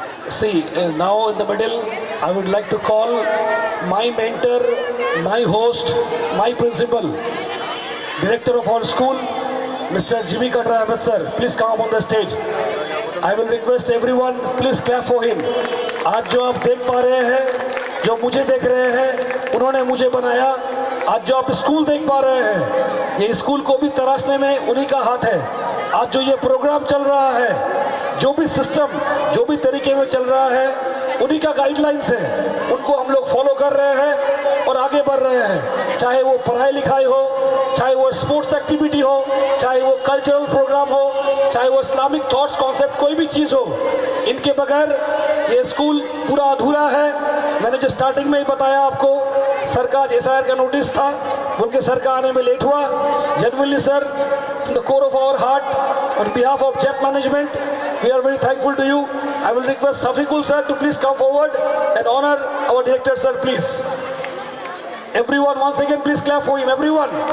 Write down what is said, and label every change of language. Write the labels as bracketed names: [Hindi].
[English] See, now in the middle, I would like to call my mentor, my host, my principal, director of our school, Mr. Jimmy Katra Ahmed sir. Please come on the stage. I will request everyone, please clap for him. [Hindi] आज जो आप देख पा रहे हैं, जो मुझे देख रहे हैं, उन्होंने मुझे बनाया। आज जो आप स्कूल देख पा रहे हैं, ये स्कूल को भी तराशने में उन्हीं का हाथ है। आज जो ये प्रोग्राम चल रहा है, जो भी सिस्टम, जो भी तरीके में चल रहा है, उन्हीं का गाइडलाइंस है। उनको हम लोग फॉलो कर रहे हैं और आगे बढ़ रहे हैं। चाहे वो पढ़ाई लिखाई हो, चाहे वो स्पोर्ट्स एक्टिविटी हो, चाहे वो कल्चरल प्रोग्राम हो, चाहे वो इस्लामिक थॉट्स कॉन्सेप्ट कोई भी चीज़ हो, इनके बगैर ये स्कूल पूरा अधूरा है। मैंने जो स्टार्टिंग में ही बताया आपको, सर का SIR का नोटिस था, बोल के सर का आने में लेट हुआ। [English] Genuinely sir, from the core of our heart, on behalf of JEP management, we are very thankful to you. I will request Safiqul sir to please come forward and honor our director sir, please. Everyone, once again, please clap for him. Everyone.